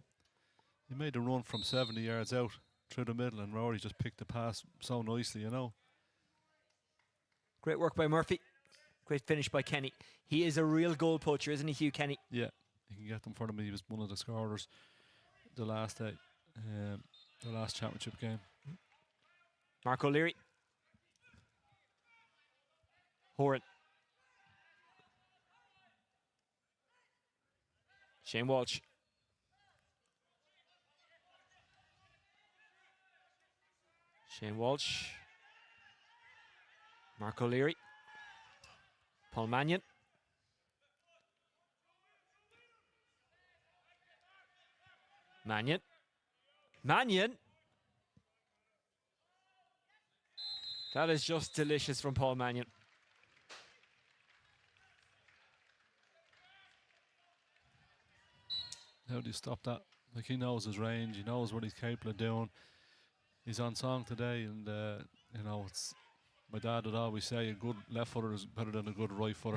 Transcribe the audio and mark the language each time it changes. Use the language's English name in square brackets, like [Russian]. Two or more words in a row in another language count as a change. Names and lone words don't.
[English] He made a run from 70 yards out through the middle, and Rory just picked the pass so nicely, you know. Great work by Murphy. Great finish by Kenny. He is a real goal poacher, isn't he, Hugh Kenny? Yeah, he can get them for them. He was one of the scorers the last day, the last championship game. Mark O'Leary. Horan. Shane Walsh. Shane Walsh. Mark O'Leary. Paul Mannion. Mannion. Mannion. That is just delicious from Paul Mannion. How do you stop that? Like, he knows his range, he knows what he's capable of doing. He's on song today, and you know, it's my dad would always say a good left footer is better than a good right footer.